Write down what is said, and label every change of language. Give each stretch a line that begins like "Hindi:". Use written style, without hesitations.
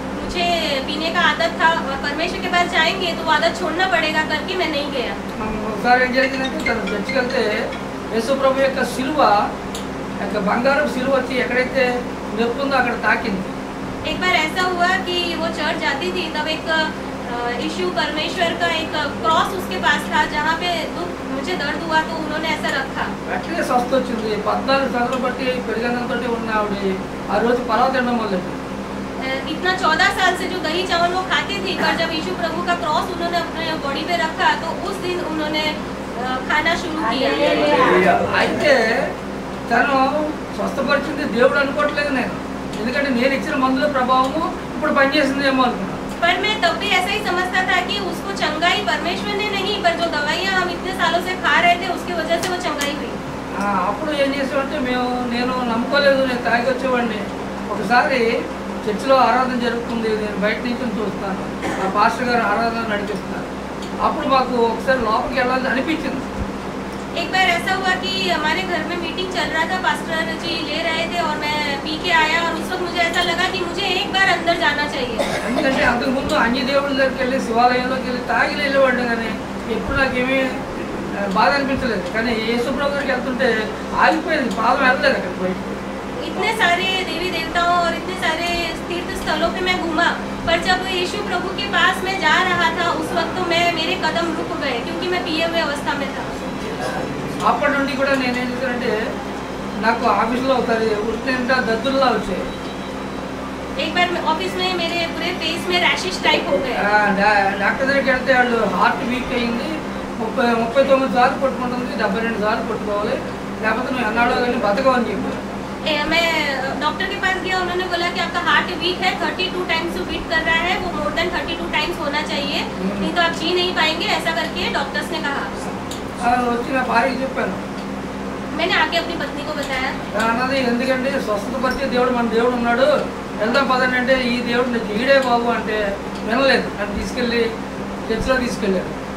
Hindi: मुझे पीने का आदत था और परमेश्वर के पास जाएंगे तो आदत छोड़ना पड़ेगा करके मैं नहीं गया।
Telugu: ఒకసారి ఏం జరిగిందంటే తను చర్చికి వెళ్తే యేసు ప్రభు యొక్క శిలువ యొక్క బంగారం శిలువ వచ్చి ఎక్కడైతే నొప్పుందో అక్కడ తాకింది.
Hindi: एक बार ऐसा हुआ कि वो चर्च जाती थी, तब एक यीशु परमेश्वर का एक क्रॉस उसके पास था जहाँ पे मुझे दर्द हुआ तो उन्होंने ऐसा रखा।
Telugu: వెంటనే స్వస్థ వచ్చింది. 14 సంవత్సరాలు బట్టి పెరిగినంతో ఉన్న ఆవిడ ఆ రోజు పలావ్ తినడం మొదలెట్టింది.
Hindi: इतना 14 साल से जो दही चावल वो खाती थी, पर जब यीशु प्रभु का क्रॉस उन्होंने अपने बॉडी पे रखा तो उस दिन उन्होंने खाना शुरू किया।
Telugu: అయితే తను స్వస్థపరిచింది దేవుడు అనుకోవట్లేదు నేను, ఎందుకంటే నేను ఇచ్చిన మందుల ప్రభావము ఇప్పుడు పనిచేసిందేమో అనుకున్నాను.
Hindi: पर मैं तब भी ऐसा ही समझता था कि उसको चंगाई परमेश्वर ने नहीं, पर जो दवाइयाँ हम इतने सालों से खा रहे थे उसकी वजह से वो चंगाई हुई।
Telugu: అప్పుడు ఏం చేసామంటే నేను నమ్ముకోలేదు, నేను తాగి వచ్చేవాడిని. ఒకసారి చర్చిలో ఆరాధన జరుగుతుంది, నేను బయట నుంచి చూస్తాను, మా పాస్టర్ గారు ఆరాధన నడిపిస్తున్నారు. అప్పుడు మాకు ఒకసారి లోపలికి వెళ్ళాలని అనిపించింది.
Hindi: एक बार ऐसा हुआ कि हमारे घर में मीटिंग चल रहा था, पास्टर जी ले रहे थे और मैं पी के आया और उस वक्त मुझे ऐसा लगा कि मुझे एक बार अंदर जाना चाहिए।
Telugu: ఎందుకంటే అంతకుముందు అన్ని దేవుళ్ళ దగ్గరికి వెళ్ళి శివాలయంలోకి వెళ్ళి తాగి వెళ్ళేవాడిని, కానీ ఎప్పుడు నాకేమీ బాధ అనిపించలేదు. కానీ యేసు ప్రభు దగ్గరికి వెళ్తుంటే ఆగిపోయింది, పాదం వెళ్ళలేదు అక్కడ బయట.
Hindi: इतने सारे देवी देवताओं और इतने सारे तीर्थ स्थलों पे मैं घूमा, पर जब यीशु प्रभु के पास मैं जा रहा था उस वक्त तो मेरे कदम रुक गए क्योंकि मैं पिए हुए अवस्था में था।
Telugu: అప్పటి నుండి కూడా నేనేం చేశానంటే నాకు ఆఫీస్లో ఒకసారి ఉట్టినంటే దద్దుల్లా వచ్చాయి.
Hindi: एक बार ऑफिस में मेरे पूरे फेस में रैशेस टाइप हो गए।
Telugu: డాక్టర్ దగ్గరికి వెళ్తే వాళ్ళు హార్ట్ వీక్ అయింది, 39 సార్లు కొట్టుకుంటుంది, 72 సార్లు కొట్టుకోవాలి, లేకపోతే నువ్వు అన్నాడో కానీ బతకవని చెప్పారు.
Hindi: मैं डॉक्टर के पास गया, उन्होंने बोला कि आपका हार्ट वीक है, 32 टाइम्स बीट कर रहा है, वो
English: more than
Hindi: 32 टाइम्स होना चाहिए, नहीं तो आप जी नहीं पाएंगे, ऐसा करके डॉक्टर्स ने कहा।
Telugu: వచ్చి నా భార్యకి చెప్పాను.
Hindi: मैंने आके अपनी पत्नी को बताया।
Telugu: అన్నది ఎందుకంటే స్వస్థతపరిచే దేవుడు మన దేవుడు ఉన్నాడు, వెళ్దాం పదండి అంటే ఈ దేవుడు ఈడే బాబు అంటే వినలేదు, నన్ను తీసుకెళ్ళి చర్చిలో తీసుకెళ్ళారు.